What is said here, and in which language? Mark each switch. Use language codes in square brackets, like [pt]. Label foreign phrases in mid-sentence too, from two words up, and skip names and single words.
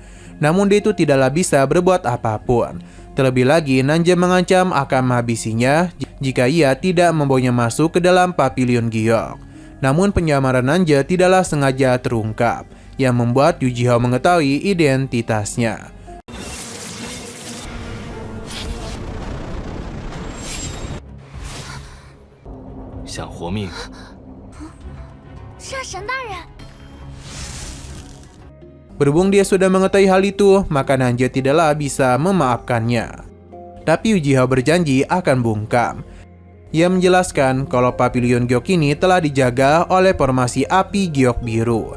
[id] Namun dia itu tidaklah bisa berbuat apapun. Terlebih lagi, Nanja mengancam akan menghabisinya jika ia tidak membawanya masuk ke dalam pavilion giok. Namun penyamaran Nanja tidaklah sengaja terungkap, yang membuat Yuji Hao mengetahui identitasnya. [zh] 想活命？杀神大人， [id] Berhubung dia sudah mengetahui hal itu, maka Nanja tidaklah bisa memaafkannya. Tapi Yuji Hao berjanji akan bungkam. Ia menjelaskan kalau pavilion giok ini telah dijaga oleh formasi api giok biru.